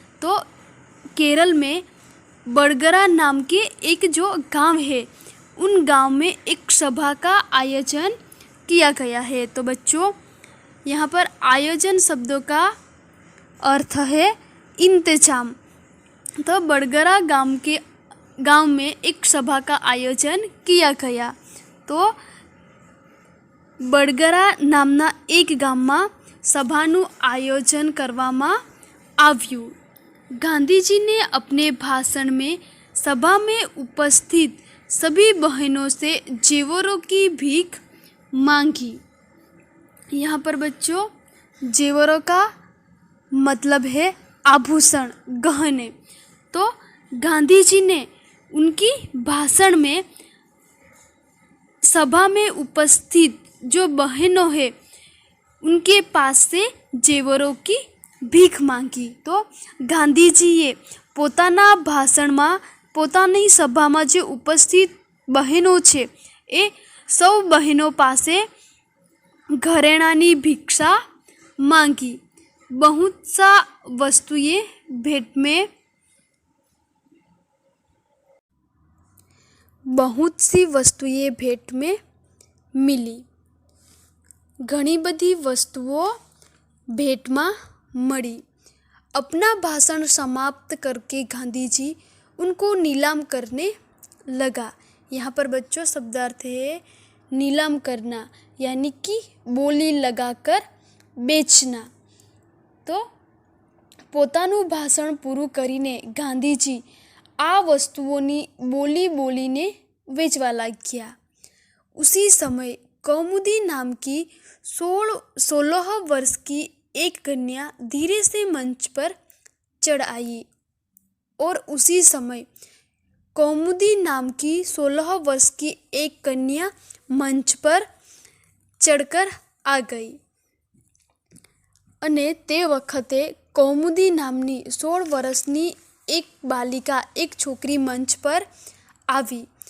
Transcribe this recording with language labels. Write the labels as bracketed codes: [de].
[hi] तो केरल में बडगरा नाम के एक जो गांव है, उन गांव में एक सभा का आयोजन किया गया है। तो बच्चों, यहाँ पर आयोजन शब्दों का अर्थ है इंतजाम। तो बडगरा गांव में एक सभा का आयोजन किया गया। [gu] तो बडगरा नामना एक ગામમાં સભાનું આયોજન કરવામાં આવ્યું। [hi] गांधीजी ने अपने भाषण में सभा में उपस्थित सभी बहनों से जेवरों की भीख मांगी। यहाँ पर बच्चों जेवरों का मतलब है आभूषण, गहने। तो गांधी जी ने उनकी भाषण में सभा में उपस्थित जो बहनों है उनके पास से जेवरों की भीख मांगी। [gu] तो गांधीजीए પોતાના ભાષણમાં પોતાની સભામાં જે ઉપસ્થિત બહેનો છે એ સૌ બહેનો પાસે ઘરેણાની ભિક્ષા मांगी। [hi] बहुत सा वस्तुएं भेंट में मिली। [gu] घनी बधी वस्तुओं भेंट में मड़ी। [hi] अपना भाषण समाप्त करके गांधी जी उनको नीलाम करने लगा। यहाँ पर बच्चों शब्दार्थ है नीलाम करना, यानी कि बोली लगाकर बेचना। [gu] तो પોતાનું ભાષણ પૂરું કરીને ગાંધીજી આ વસ્તુઓની બોલીને વેચવા લાગ્યા। [hi] उसी समय कौमुदी नाम की 16 वर्ष की एक कन्या धीरे से मंच पर चढ़ आई और उसी समय कौमुदी नाम की 16 वर्ष की एक कन्या मंच पर चढ़कर आ गई। [gu] અને તે વખતે કૌમુદી નામની 16 વર્ષની એક બાલિકા, [hi] एक छोकरी मंच पर [gu] આવી।